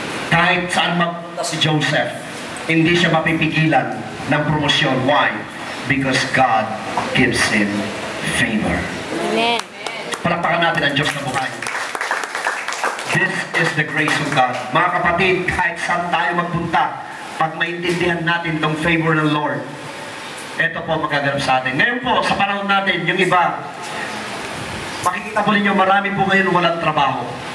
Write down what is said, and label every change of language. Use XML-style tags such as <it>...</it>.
<tl>Kahit saan magpunta si Joseph, hindi siya mapipigilan ng promosyon.</tl> <en>Why? Because God gives him favor. Amen.</en> <tl>Palakpakan natin ang Diyos na buhay.</tl> <en>This is the grace of God.</en> <tl>Mga kapatid, kahit saan tayo magpunta, pag maintindihan natin itong favor ng Lord, ito po magaganap sa atin. Ngayon po, sa panahon natin, yung iba, makikita po ninyo, marami po ngayon walang trabaho.</tl>